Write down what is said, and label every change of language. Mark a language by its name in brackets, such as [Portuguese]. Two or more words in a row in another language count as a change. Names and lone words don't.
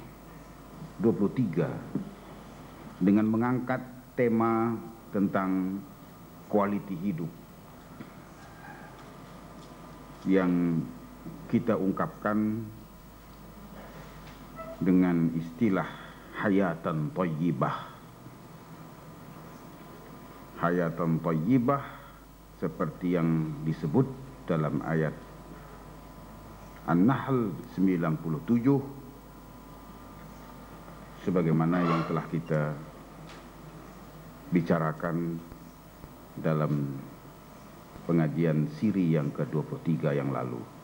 [Malay] 23 dengan mengangkat tema tentang quality hidup yang kita ungkapkan dengan istilah [Arabic] hayatan thayyibah. Hayatan thayyibah [Malay] seperti yang disebut dalam ayat An-Nahl 97, sebagaimana yang telah kita bicarakan dalam pengajian siri yang ke-23 yang lalu.